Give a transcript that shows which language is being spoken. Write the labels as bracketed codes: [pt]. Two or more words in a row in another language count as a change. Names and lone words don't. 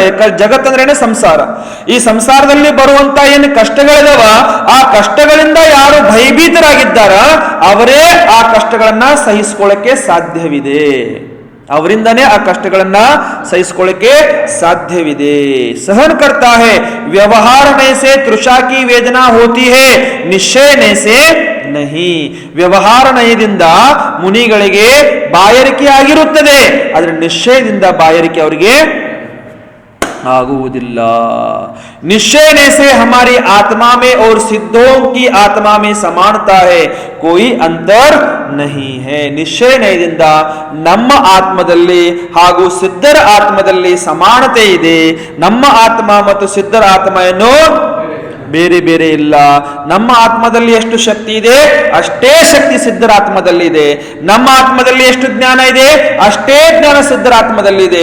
[kn] ಜಗತ್ತಂದ್ರೇನೆ ಸಂಸಾರ. ಈ ಸಂಸಾರದಲ್ಲಿ ಬರುವಂತ ಏನು ಕಷ್ಟಗಳಿದಾವ, ಆ ಕಷ್ಟಗಳಿಂದ ಯಾರು ಭಯಭೀತರಾಗಿದ್ದಾರ ಅವರೇ ಆ ಕಷ್ಟಗಳನ್ನ ಸಹಿಸಿಕೊಳ್ಳಕ್ಕೆ ಸಾಧ್ಯವಿದೆ. ಅವರಿಂದನೇ ಆ ಕಷ್ಟಗಳನ್ನ ಸಹಿಸಿಕೊಳ್ಳಕ್ಕೆ ಸಾಧ್ಯವಿದೆ. [hi] सहन करता है, व्यवहारने से तृषा की वेदना होती है, निश्चयने से नहीं. [kn] ವ್ಯವಹಾರನಯದಿಂದ ಮುನಿಗಳಿಗೆ ಬಾಯಾರಿಕೆ ಆಗಿರುತ್ತದೆ, ಆದ್ರೆ ನಿಶ್ಚಯದಿಂದ ಬಾಯಾರಿಕೆ ಅವರಿಗೆ ಆಗುವುದಿಲ್ಲ. [hi] निश्चय से हमारी आत्मा में और सिद्धों की आत्मा में समानता है, कोई अंतर नहीं है. [kn] ನಿಶ್ಚಯದಿಂದ ನಮ್ಮ ಆತ್ಮದಲ್ಲಿ ಹಾಗೂ ಸಿದ್ಧರ ಆತ್ಮದಲ್ಲಿ ಸಮಾನತೆ ಇದೆ. ನಮ್ಮ ಆತ್ಮ ಮತ್ತು ಸಿದ್ಧರ ಆತ್ಮ ಏನು ಬೇರೆ ಬೇರೆ ಇಲ್ಲ. ನಮ್ಮ ಆತ್ಮದಲ್ಲಿ ಎಷ್ಟು ಶಕ್ತಿ ಇದೆ ಅಷ್ಟೇ ಶಕ್ತಿ ಸಿದ್ಧರ ಆತ್ಮದಲ್ಲಿ ಇದೆ. ನಮ್ಮ ಆತ್ಮದಲ್ಲಿ ಎಷ್ಟು ಜ್ಞಾನ ಇದೆ ಅಷ್ಟೇ ಜ್ಞಾನ ಸಿದ್ಧರ ಆತ್ಮದಲ್ಲಿ ಇದೆ.